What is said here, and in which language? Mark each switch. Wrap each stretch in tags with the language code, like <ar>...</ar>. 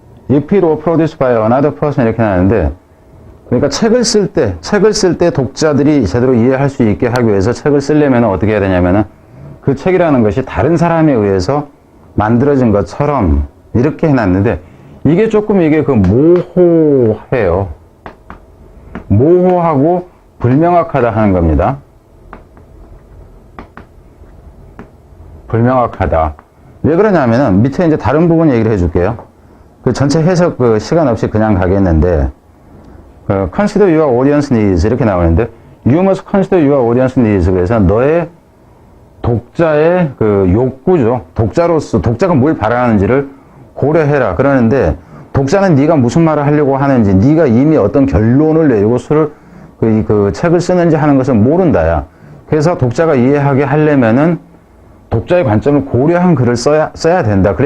<en>If it were produced by another person</en> <ko>이렇게 나왔는데, 그러니까 책을 쓸 때 독자들이 제대로 이해할 수 있게 하기 위해서 책을 쓰려면 어떻게 해야 되냐면은 그 책이라는 것이 다른 사람에 의해서 만들어진 것처럼 이렇게 해놨는데, 이게 조금 그 모호해요. 모호하고 불명확하다 하는 겁니다. 불명확하다. 왜 그러냐면은 밑에 이제 다른 부분 얘기를 해줄게요. 그 전체 해석 시간 없이 그냥 가겠는데,</ko> <en>consider your audience needs</en> <ko>이렇게 나오는데,</ko> <en>you must consider your audience needs.</en> <ko>그래서 너의 독자의 욕구죠. 독자가 뭘 바라는지를 고려해라. 그러는데, 독자는 네가 무슨 말을 하려고 하는지, 네가 이미 어떤 결론을 내리고 그 책을 쓰는지 하는 것을 모른다야. 그래서 독자가 이해하게 하려면은 독자의 관점을 고려한 글을 써야 된다.</ko>